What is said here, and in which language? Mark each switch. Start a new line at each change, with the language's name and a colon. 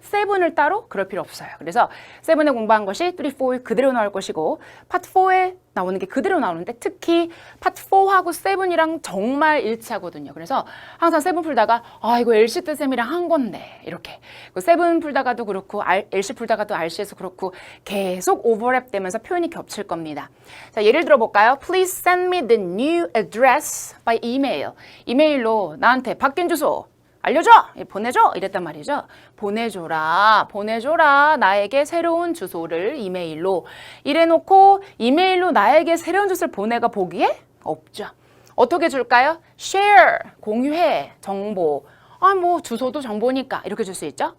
Korean: seven을 따로 그럴 필요 없어요. 그래서 seven에 공부한 것이 3, 4에 그대로 나올 것이고 파트 4에 나오는 게 그대로 나오는데 특히 파트 4하고 7이랑 정말 일치하거든요. 그래서 항상 7 풀다가 이거 LC 때 쌤이랑 한 건데 이렇게 7 풀다가도 그렇고 LC 풀다가도 RC에서 그렇고 계속 오버랩 되면서 표현이 겹칠 겁니다. 자, 예를 들어 볼까요?
English: Please send me the new address by email.
Korean: 이메일로 나한테 바뀐 주소 알려줘! 보내줘! 이랬단 말이죠. 보내줘라. 나에게 새로운 주소를 이메일로. 이래놓고 이메일로 나에게 새로운 주소를 보내가 보기에 없죠. 어떻게 줄까요? share, 공유해, 정보. 뭐 주소도 정보니까 이렇게 줄 수 있죠.